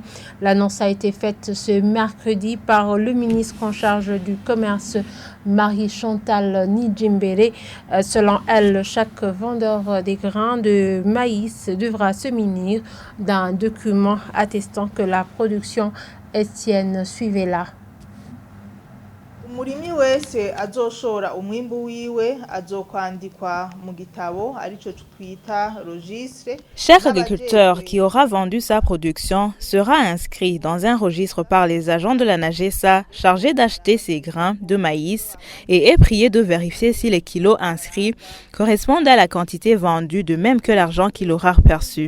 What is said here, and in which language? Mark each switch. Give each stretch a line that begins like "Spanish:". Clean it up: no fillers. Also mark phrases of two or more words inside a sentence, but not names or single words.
French: L'annonce a été faite ce mercredi par le ministre en charge du commerce, Marie-Chantal Nijimbere. Selon elle, chaque vendeur des grains de maïs devra se munir d'un document attestant que la production est sienne. Suivez-la.
Rundi: Umurimyi wese azoshora umwimbu wiwe azokwandikwa mu gitabo arico twita registre.
French: Chaque agriculteur qui aura vendu sa production sera inscrit dans un registre par les agents de la NAGESA chargés d'acheter ses grains de maïs et est prié de vérifier si les kilos inscrits correspondent à la quantité vendue, de même que l'argent qu'il aura perçu.